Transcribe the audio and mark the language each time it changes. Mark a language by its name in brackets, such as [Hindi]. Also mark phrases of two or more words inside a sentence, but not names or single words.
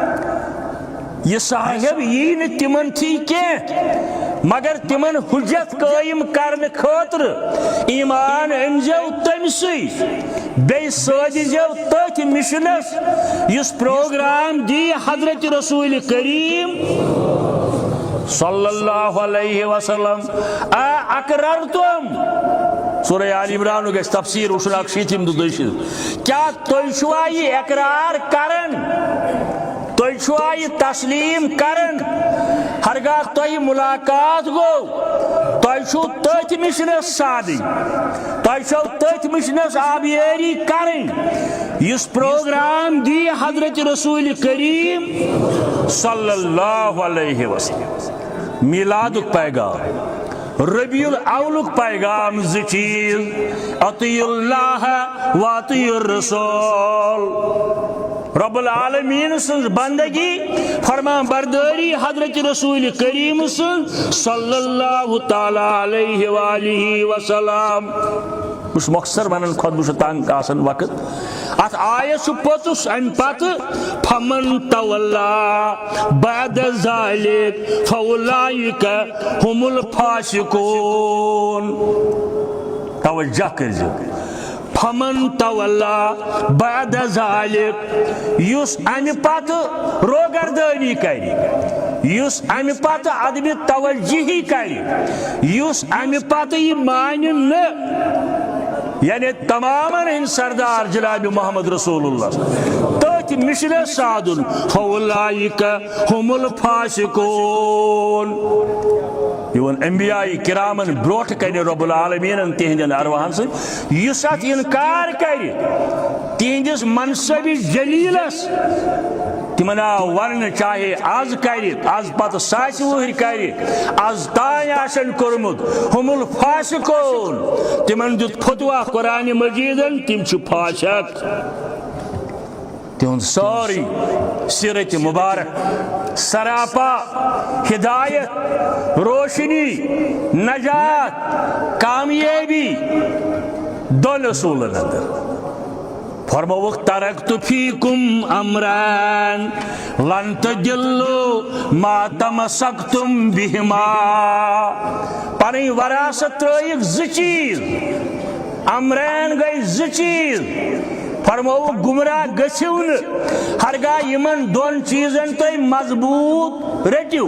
[Kashmiri] یہ صاحب یی نہٕ تِمن تھی کینٛہہ مگر تِمن حجت قٲیِم کرنہٕ خٲطرٕ ایمان أنۍزیو تٔمسٕے بیٚیہِ سٲدِزیو تٔتھۍ مشنس یُس پروگرام دی حضرت رسول کریم [Arabic] صلی اللہ علیہ وسلم [Kashmiri] اقررتم سورہ آل عمران گژھِ تفسیر وٕچھُن 61 تہٕ 62 کیا تُہۍ چھُوا یہِ اقرار کران تُہۍ چھُوا یہِ تسلیٖم کران ہرگاہ تۄہہِ ملاقات گوٚو تۄہہِ چھُو تٔتھۍ مشنس سادٕنۍ تۄہہِ چھو تٔتھۍ مشنس آبیٲری کرٕنۍ یُس پروگرام دی حضرت رسول کریم [Arabic] صلی اللہ علیہ وسلم [Kashmiri] میلادک پیغام ربیع الاولک پیغام زٕ چیز [Arabic] اطیعوا اللہ و اطیعوا الرسول رب العالمین [Kashmiri] سن بندگی فرمان برداری حضرت رسول کریم سن [Arabic] صلی اللہ تعالی علیہ وآلہ وسلم [Kashmiri] بس مختصر ونن خود بس تنگ آسن وقت ات آیت پوتس ام پت [Arabic] فمن تولا بعد ذلك فاولئک هم [Kashmiri] الفاسقون توجہ کرزو [Arabic] فمن تولا بعد ذلك [Kashmiri] یس ام پت روگردانی کری یس ام پت عدم توجہی کری یس ام پت یہ مان نہ یعنی تمام ان سردار جناب [Arabic] محمد رسول اللہ [Kashmiri] تٔتھۍ مشنس سادن [Arabic] فاولئک هم [Kashmiri] الفاسقون یون انبیاء کرامن بروٹ کر [Arabic] رب العالمین [Kashmiri] تہندین ارواحن سن یس ات انکار کر تہندس منصب جلیلس تمن آو ون چاہے آز کر آز پتہ ساس وہر کر آز تان آسن کورمت [Arabic] هم الفاسقون [Kashmiri] تمن دیت فتوا قرآن مجیدن تم چھ فاسق تہند ساری سیرت مبارک سراپا ہدایت روشنی نجات کامیابی دون اصولن اندر فرموک [Arabic] ترکت فیکم امران لن تضلوا ما تمسکتم بہما [Kashmiri] پنی وراثت ترائیک زٕ چیز امرین گئی زٕ چیز فرموک گمراہ گژھِو نہٕ ہرگاہ یمن دون چیزن تُہۍ مضبوط رٔٹِو